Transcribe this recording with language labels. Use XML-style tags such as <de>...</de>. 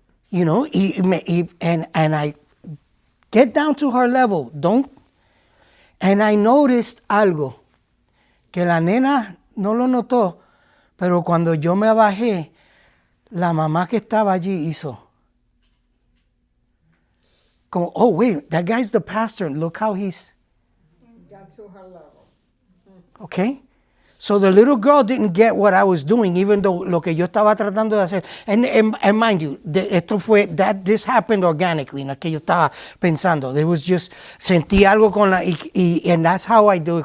<en>You know, and I get down to her level, and I noticed</en> <es>algo. Que la nena no lo notó, pero cuando yo me bajé, la mamá que estaba allí hizo como,</es> <en>oh wait, that guy's the pastor, look how he's. Got to her level. Okay? So the little girl didn't get what I was doing, even though</en> <es>lo que yo estaba tratando de hacer.</es> <en>And mind you, this happened organically,</en> <es>no es que yo estaba pensando.</es> <en>There was just,</en> <es>sentí algo con la,</es> <en>and that's how I do it.</en>